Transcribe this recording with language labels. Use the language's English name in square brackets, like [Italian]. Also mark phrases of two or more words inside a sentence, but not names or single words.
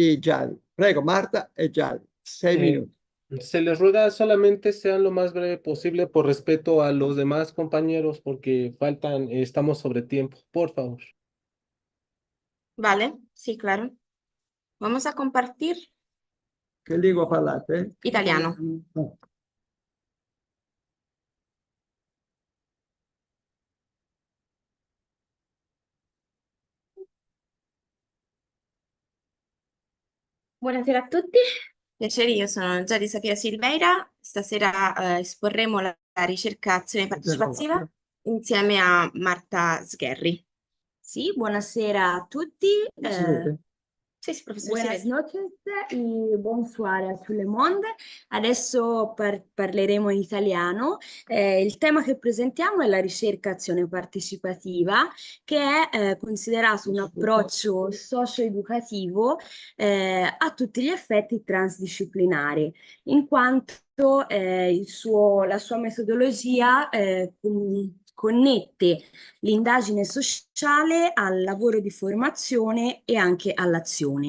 [Spanish] Prego, Marta y Jady. 6 minutos. Se les ruega solamente sean lo más breve posible por respeto a los demás compañeros porque estamos sobre tiempo, por favor. Vale, sí, claro. Vamos a compartir [Italian] Che lingua parlate? italiano. Oh. Buonasera a tutti, piacere, io sono Giada Safira Silveira. Stasera esporremo la ricerca azione partecipativa insieme a Marta Sgherri. Sí, buonasera a tutti. Sì, sì, professore, [Spanish] Buenas [Italian] si vede. [French] noches y bonsoir a tout le monde. [Italian] Adesso parleremo in italiano. Il tema che presentiamo è la ricerca azione partecipativa, che è considerato un approccio socio-educativo a tutti gli effetti transdisciplinari, in quanto la sua metodologia connette l'indagine sociale al lavoro di formazione e anche all'azione.